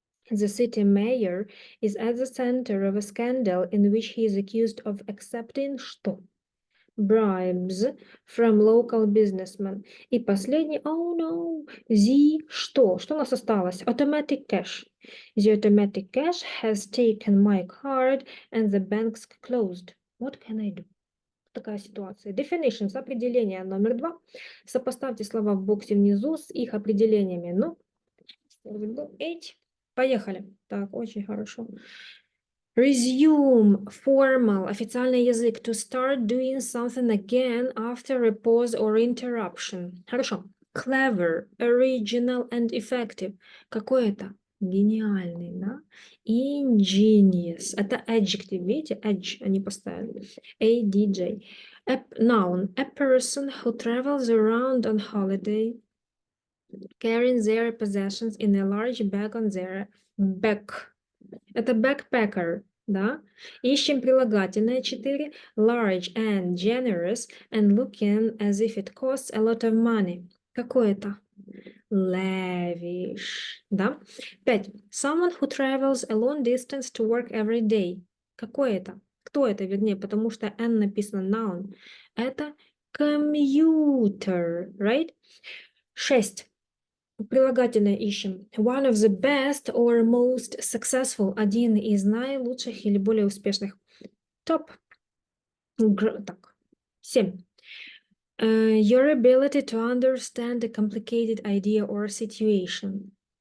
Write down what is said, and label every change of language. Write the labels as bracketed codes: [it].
[en] The city mayor is at the center of a scandal in which he is accused of accepting [ru] что? [en] Bribes from local businessmen. [ru] И последний, [en] oh no, the [ru] что? Что у нас осталось? [en] Automatic cash. The automatic cash has taken my card and the bank's closed. What can I do? [ru] Такая ситуация. Definitions, определение номер 2. Сопоставьте слова в боксе внизу с их определениями. Ну, 8. Поехали. Так, очень хорошо. [en] Resume, formal, [ru] официальный язык. [en] To start doing something again after a pause or interruption. [ru] Хорошо. [en] Clever, original and effective. [ru] Какой это? Гениальный, да? Ingenious. Это adjective, видите? Edge они поставили. [en] ADJ. Noun. A person who travels around on holiday, carrying their possessions in a large bag on their back. [ru] Это backpacker, да? Ищем прилагательное 4. [en] Large and generous and looking as if it costs a lot of money. [ru] Какое это? Lavish, да? 5. [en] Someone who travels a long distance to work every day. [ru] Какое это? Кто это, вернее, потому что N написано noun. Это [en] commuter, right? [ru] 6. Прилагательное ищем. [en] One of the best or most successful. [ru] Один из наилучших или более успешных. Топ. Так. 7. [en] Your ability to understand a complicated idea or situation.